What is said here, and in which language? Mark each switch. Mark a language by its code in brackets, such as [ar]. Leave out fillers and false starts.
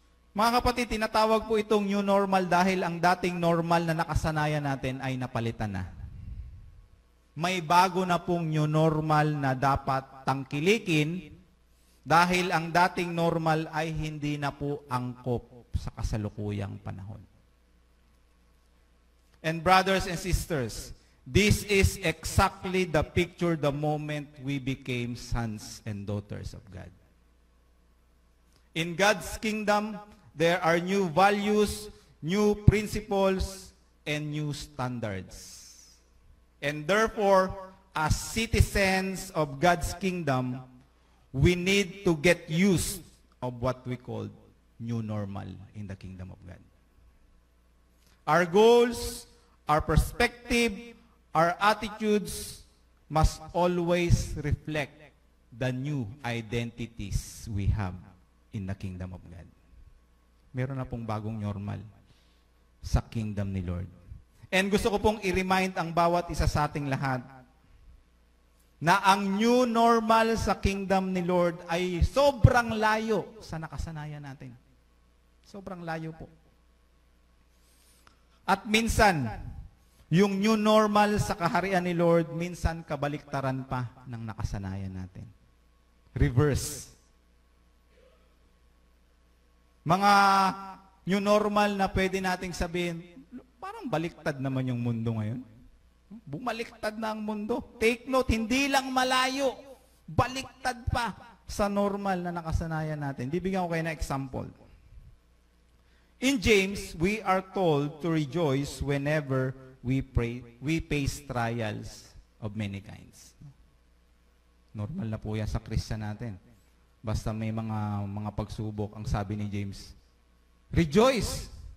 [tl] Mga kapatid, tinatawag po itong new normal dahil ang dating normal na nakasanayan natin ay napalitan na. May bago na pong new normal na dapat tangkilikin dahil ang dating normal ay hindi na po angkop sa kasalukuyang panahon. [en] And brothers and sisters, this is exactly the picture the moment we became sons and daughters of God. In God's kingdom, there are new values, new principles, and new standards. And therefore, as citizens of God's kingdom, we need to get used of what we call new normal in the kingdom of God. Our goals, our perspective, our attitudes must always reflect the new identities we have in the kingdom of God. [tl] Meron na pong bagong normal sa kingdom ni Lord. And gusto ko pong i-remind ang bawat isa sa ating lahat na ang new normal sa kingdom ni Lord ay sobrang layo sa nakasanayan natin. Sobrang layo po. At minsan, yung new normal sa kaharian ni Lord, minsan kabaliktaran pa ng nakasanayan natin. Reverse. Mga new normal na pwede nating sabihin, parang baliktad naman yung mundo ngayon. Bumaliktad na ang mundo. [en] Take note, [tl] hindi lang malayo, baliktad pa. sa normal na nakasanayan natin. Bibigyan ko kayo ng example. [en] In James, we are told to rejoice whenever we face trials of many kinds. [tl] Normal na po yan sa Christian natin. Basta may mga pagsubok, ang sabi ni James, rejoice!